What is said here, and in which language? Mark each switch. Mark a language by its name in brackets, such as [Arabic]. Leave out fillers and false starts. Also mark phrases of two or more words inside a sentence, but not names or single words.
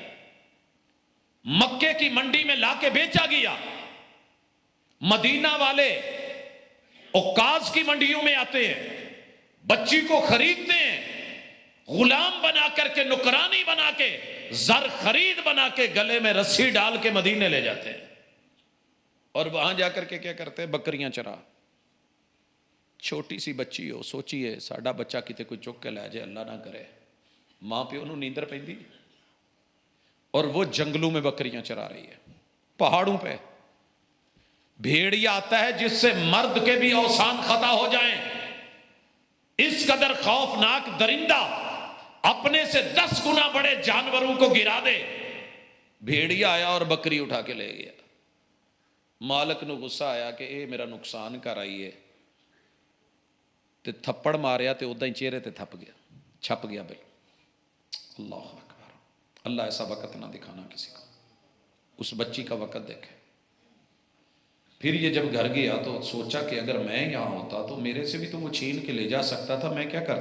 [Urdu] مکے کی منڈی میں لا کے بیچا گیا، مدینہ والے عکاظ کی منڈیوں میں آتے ہیں، بچی کو خریدتے ہیں، غلام بنا کر کے، نکرانی بنا کے، زر خرید بنا کے، گلے میں رسی ڈال کے مدینے لے جاتے ہیں، اور وہاں جا کر کے کیا کرتے ہیں؟ بکریاں چرا۔ چھوٹی سی بچی ہو، سوچیے [Punjabi] ساڈا بچہ کتے کوئی چک کے لے جائے، اللہ نہ کرے، ماں پیو نوں نیندر پیندی، [Urdu] اور وہ جنگلوں میں بکریاں چرا رہی ہے، پہاڑوں پہ۔ بھیڑیا آتا ہے جس سے مرد کے بھی اوسان خطا ہو جائیں، اس قدر خوفناک درندہ اپنے سے 10 گنا بڑے جانوروں کو گرا دے۔ بھیڑیا آیا اور بکری اٹھا کے لے گیا، [Punjabi] مالک نو غصہ آیا کہ اے میرا نقصان کر آئی ہے، تے تھپڑ ماریا تے ادا ہی چہرے تے تھپ گیا، چھپ گیا بل۔ [Urdu] اللہ اکبر، اللہ ایسا وقت نہ دکھانا کسی کو۔ اس بچی کا وقت دیکھے۔ پھر یہ جب گھر گیا تو سوچا کہ اگر میں یہاں ہوتا تو میرے سے بھی تو وہ چھین کے لے جا سکتا تھا، میں کیا کرتا؟